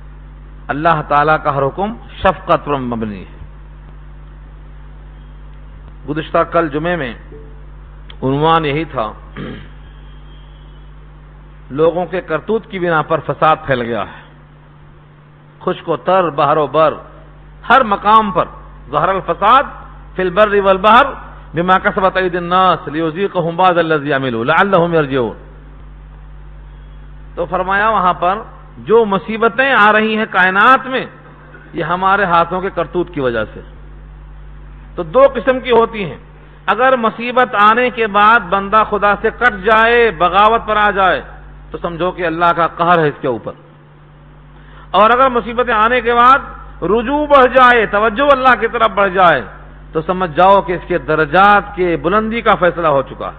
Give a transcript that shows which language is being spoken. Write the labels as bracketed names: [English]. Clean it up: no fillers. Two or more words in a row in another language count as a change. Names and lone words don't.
[Urdu] اللہ تعالیٰ کا ہر حکم شفقت پر مبنی ہے. گزشتہ کل جمعے میں عنوان یہی تھا، لوگوں کے کرتوت کی بنا پر فساد پھیل گیا ہے، خشک و تر، بحر و بر، ہر مقام پر [Arabic] ظہر الفساد فی البر والبحر بما کسبت ایدی الناس لیذیقہم بعض الذی عملوا لعلہم یرجعون۔ [Urdu] تو فرمایا وہاں پر جو مصیبتیں آ رہی ہیں کائنات میں، یہ ہمارے ہاتھوں کے کرتوت کی وجہ سے۔ تو دو قسم کی ہوتی ہیں، اگر مصیبت آنے کے بعد بندہ خدا سے کٹ جائے، بغاوت پر آ جائے، تو سمجھو کہ اللہ کا قہر ہے اس کے اوپر، اور اگر مصیبتیں آنے کے بعد رجوع بڑھ جائے، توجہ اللہ کی طرف بڑھ جائے، تو سمجھ جاؤ کہ اس کے درجات کے بلندی کا فیصلہ ہو چکا ہے۔